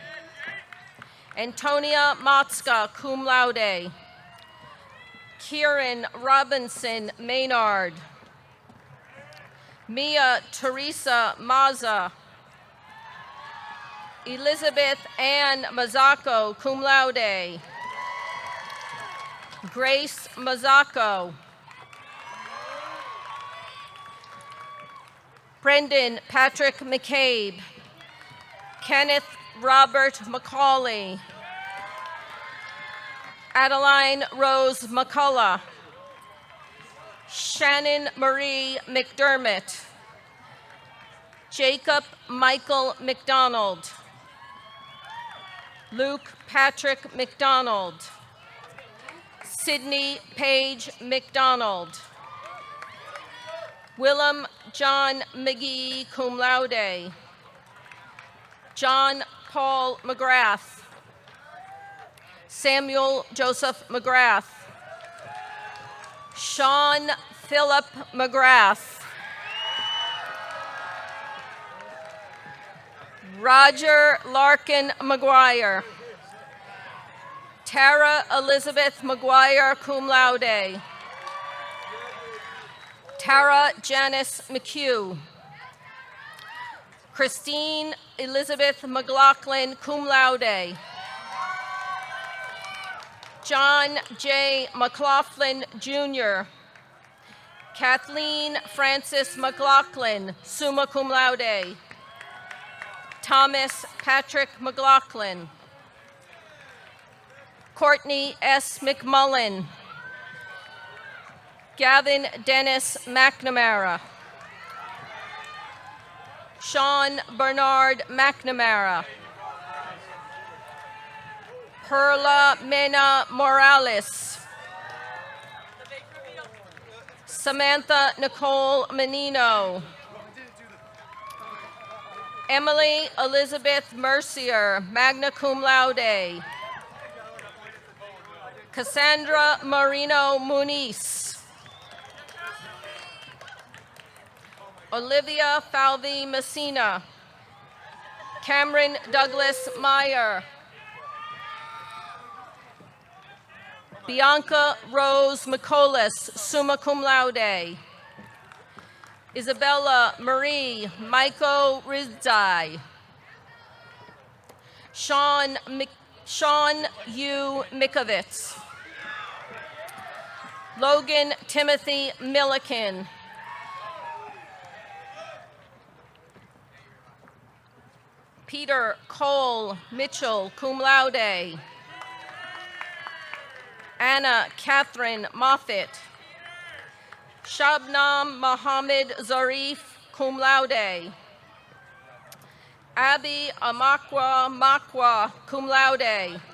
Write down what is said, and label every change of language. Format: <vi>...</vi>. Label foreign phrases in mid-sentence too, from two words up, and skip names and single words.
<en>Antonia Matska,</en> <la>cum laude.</la> <en>Kieran Robinson Maynard. Mia Teresa Maza. Elizabeth Ann Mazzacco,</en> <la>cum laude.</la> <en>Grace Mazzacco. Brendan Patrick McCabe. Kenneth Robert McCauley. Adeline Rose McCullough. Shannon Marie McDermott. Jacob Michael McDonald. Luke Patrick McDonald. Sydney Paige McDonald. Willem John McGee,</en> <la>cum laude.</la> <en>John Paul McGrath. Samuel Joseph McGrath. Sean Philip McGrath. Roger Larkin McGuire. Tara Elizabeth McGuire,</en> <la>cum laude.</la> <en>Tara Janice McHugh. Christine Elizabeth McLaughlin,</en> <la>cum laude.</la> <en>John J. McLaughlin, Jr. Kathleen Francis McLaughlin,</en> <la>summa cum laude.</la> <en>Thomas Patrick McLaughlin. Courtney S. McMullen. Gavin Dennis McNamara. Sean Bernard McNamara. Perla Mena Morales. Samantha Nicole Menino. Emily Elizabeth Mercier,</en> <la>magna cum laude.</la> <en>Cassandra Marino Muniz. Olivia Falvey Messina. Cameron Douglas Meyer. Bianca Rose McColas,</en> <la>summa cum laude.</la> <en>Isabella Marie Michael Rizzai. Sean U. Mikovits. Logan Timothy Milliken. Peter Cole Mitchell,</en> <la>cum laude.</la> <en>Anna Catherine Moffitt. Shabnam Mohammed Zarif,</en> <la>cum laude.</la> <en>Abby Amakwa Makwa,</en> <la>cum laude.</la>